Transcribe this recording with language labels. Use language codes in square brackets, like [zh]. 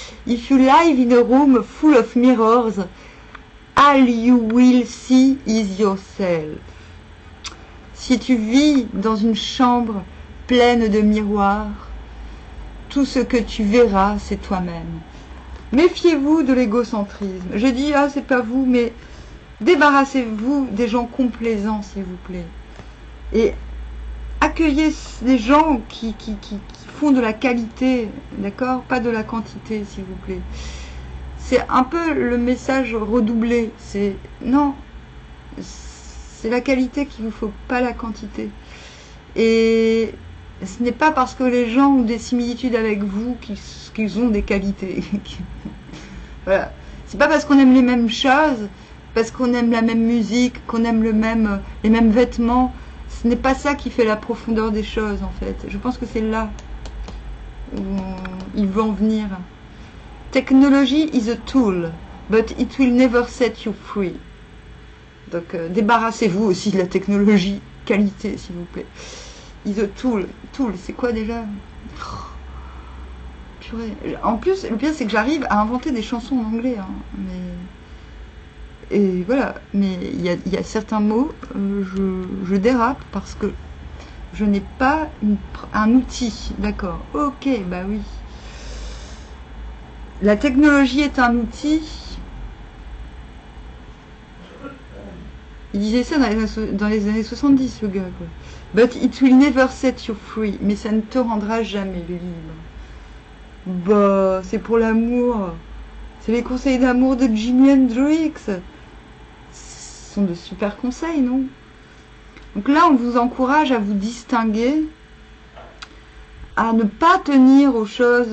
[en] If you live in a room full of mirrors, all you will see is yourself. [fr] Si tu vis dans une chambre pleine de miroirs, tout ce que tu verras, c'est toi-même. Méfiez-vous de l'égocentrisme. Je dis, ah, c'est pas vous, mais débarrassez-vous des gens complaisants, s'il vous plaît. Et accueillez des gens qui font de la qualité, d'accord? Pas de la quantité, s'il vous plaît. C'est un peu le message redoublé. C'est non, c'est la qualité qu'il vous faut, pas la quantité. Et ce n'est pas parce que les gens ont des similitudes avec vous qu'ils ont des qualités. Voilà. C'est pas parce qu'on aime les mêmes choses, parce qu'on aime la même musique, qu'on aime les mêmes vêtements. Ce n'est pas ça qui fait la profondeur des choses, en fait. Je pense que c'est là où il veut en venir. [en] Technology is a tool, but it will never set you free. [fr] Donc, débarrassez-vous aussi de la technologie qualité, s'il vous plaît. [en] Is a tool. [fr] Tool, c'est quoi déjà? Purée. En plus, le pire, c'est que j'arrive à inventer des chansons en anglais. Hein, et voilà. Mais il y a certains mots, je dérape parce que je n'ai pas un outil. D'accord. Ok, bah oui. La technologie est un outil. Il disait ça dans les années 70, le gars, quoi. [en] But it will never set you free. [fr] Mais ça ne te rendra jamais libre. Bah, c'est pour l'amour. C'est les conseils d'amour de Jimi Hendrix. Ce sont de super conseils, non? Donc là, on vous encourage à vous distinguer, à ne pas tenir aux choses...